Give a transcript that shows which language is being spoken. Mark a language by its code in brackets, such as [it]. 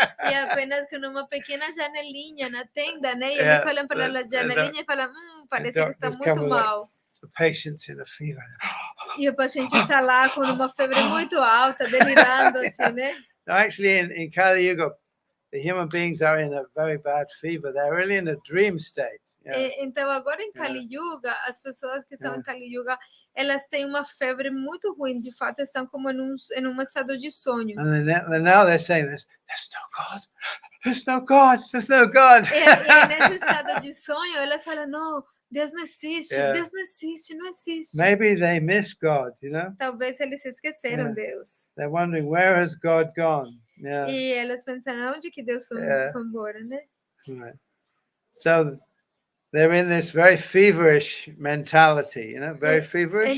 [pt] E apenas com uma pequena janelinha na tenda, né? E eles olham para a janelinha e falam, parece que está muito mal. [en] The patient's in a fever. [pt] E o paciente está lá com uma febre muito alta, delirando assim, né? [en] So actually, in Kali Yuga, the human beings are in a very bad fever. They're really in a dream state. [pt] Então, agora em Kali Yuga, as pessoas que estão em Kali Yuga, elas têm uma febre muito ruim. De fato, estão como em um estado de sonho. [en] And then now they're saying this, there's no God. There's no God. There's no God. [pt] E nesse estado de sonho, elas falam, não, Deus não existe, Deus não existe, não existe. [en] Maybe they miss God, [pt] Talvez eles esqueceram Deus. [en] They're wondering, where has God gone? [pt] E elas pensaram, onde que Deus foi embora, né? [en] Right. So they're in this very feverish mentality, very feverish.